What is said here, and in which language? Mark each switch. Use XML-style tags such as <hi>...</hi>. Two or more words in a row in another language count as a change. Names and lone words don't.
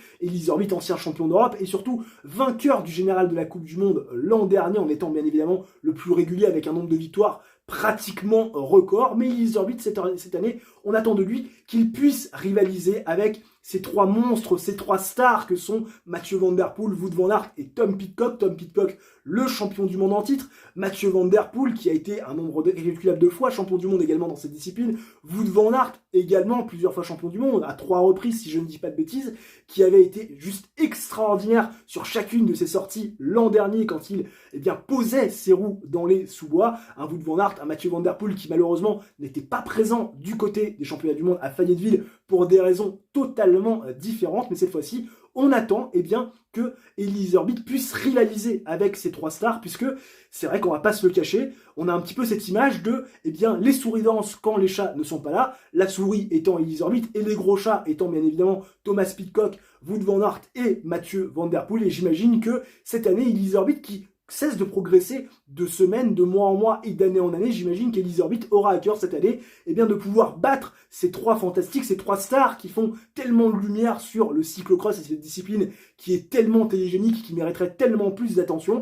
<fr>Elie Iserbyt, ancien champion d'Europe, et surtout vainqueur du général de la Coupe du Monde l'an dernier, en étant bien évidemment le plus régulier avec un nombre de victoires pratiquement record. Mais Elie Iserbyt, cette année, on attend de lui qu'il puisse rivaliser avec ces 3 monstres, ces 3 stars que sont Mathieu Van Der Poel, Wout van Aert et Tom Pidcock. Tom Pidcock, le champion du monde en titre. Mathieu Van Der Poel, qui a été un nombre incalculable de fois champion du monde également dans cette discipline. Wout van Aert, également plusieurs fois champion du monde, à 3 reprises si je ne dis pas de bêtises, qui avait été juste extraordinaire sur chacune de ses sorties l'an dernier quand il posait ses roues dans les sous-bois. Un Wout van Aert, un Mathieu Van Der Poel qui malheureusement n'était pas présent du côté des championnats du monde à Fayetteville pour des raisons totalement différentes, mais cette fois-ci, on attend que Elie Iserbyt puisse rivaliser avec ces 3 stars, puisque c'est vrai qu'on va pas se le cacher, on a un petit peu cette image de les souris dansent quand les chats ne sont pas là, la souris étant Elie Iserbyt et les gros chats étant bien évidemment Thomas Pidcock, Wout van Aert et Mathieu Van Der Poel, et j'imagine que cette année Elie Iserbyt qui cesse de progresser de semaine, de mois en mois et d'année en année, j'imagine qu'Elie Iserbyt aura à cœur cette année de pouvoir battre ces 3 fantastiques, ces 3 stars qui font tellement de lumière sur le cyclocross et cette discipline qui est tellement télégénique, qui mériterait tellement plus d'attention.</fr>